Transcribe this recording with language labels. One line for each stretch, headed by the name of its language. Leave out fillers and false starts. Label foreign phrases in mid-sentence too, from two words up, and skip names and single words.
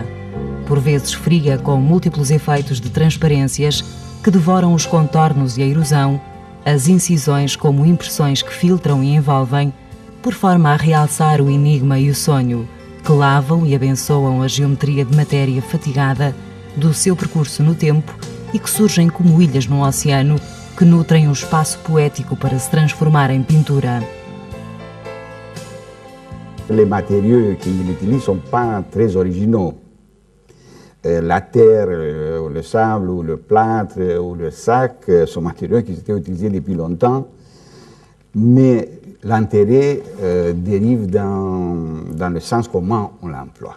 Portuguese: Por vezes fria com múltiplos efeitos de transparências que devoram os contornos e a erosão, as incisões como impressões que filtram e envolvem, por forma a realçar o enigma e o sonho, que lavam e abençoam a geometria de matéria fatigada do seu percurso no tempo e que surgem como ilhas num oceano que nutrem o espaço poético para se transformar em pintura.
French: Les matériaux qu'il utilise ne sont pas très originaux. La terre, le sable, ou le plâtre, ou le sac sont matériaux qui étaient utilisés depuis longtemps, mais l'intérêt dérive dans le sens comment on l'emploie.